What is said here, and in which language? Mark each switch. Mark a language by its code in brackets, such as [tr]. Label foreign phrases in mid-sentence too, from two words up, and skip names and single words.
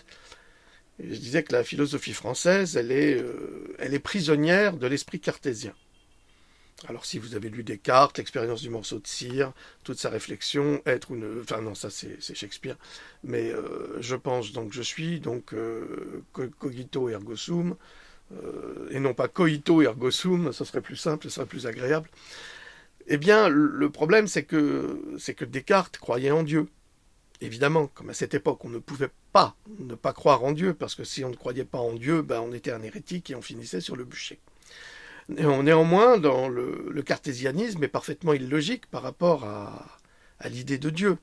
[fr] Et je disais que la philosophie française, elle est prisonnière de l'esprit cartésien. Alors si vous avez lu Descartes, l'expérience du morceau de cire, toute sa réflexion, être ou ne... Enfin non, ça c'est Shakespeare. Mais je pense, donc je suis, donc [la] cogito ergo sum, [fr] et non pas [la] coito ergo sum, [fr] ça serait plus simple, ça serait plus agréable. Eh bien, le problème c'est que Descartes croyait en Dieu. Évidemment, comme à cette époque, on ne pouvait pas ne pas croire en Dieu, parce que si on ne croyait pas en Dieu, ben, on était un hérétique et on finissait sur le bûcher. Néanmoins, dans le cartésianisme est parfaitement illogique par rapport à l'idée de Dieu.